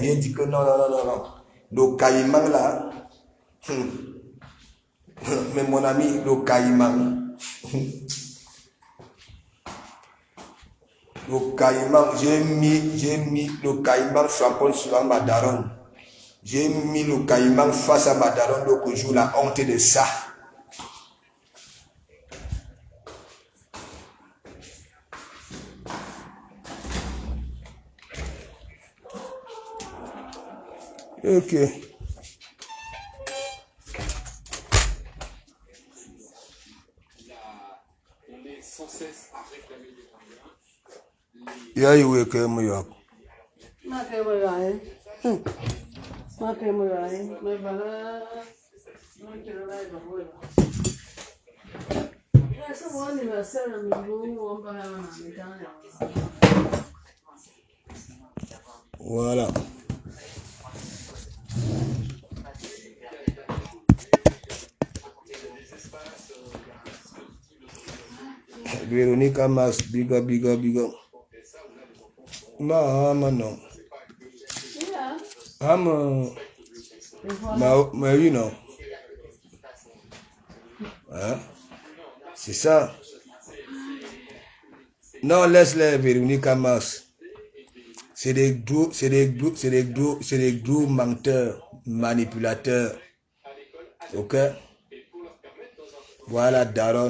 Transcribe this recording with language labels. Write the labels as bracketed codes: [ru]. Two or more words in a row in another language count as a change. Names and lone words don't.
[fr] J'ai dit que non. Le caïman là. Mais mon ami, le caïman. Le caïman, j'ai mis le caïman frappant sur ma daronne. J'ai mis le caïman face à ma daronne l'autre jour, la honte de ça. Ok. Ya iwe ke mu yo. Ma ke mo yae. Ma ke mo yae. [es] Me bala. No quiero la de abuela. Eso fue el aniversario de mi mamá, para la Navidad. [fr] Voilà. Véronique Amas, [en] big up. [fr] No. Yeah. [en] Mais you know. [fr] Hein? C'est ça. Non, laisse-les, Véronique Amas. C'est des gros menteurs, manipulateurs. Ok? Voilà, Daron.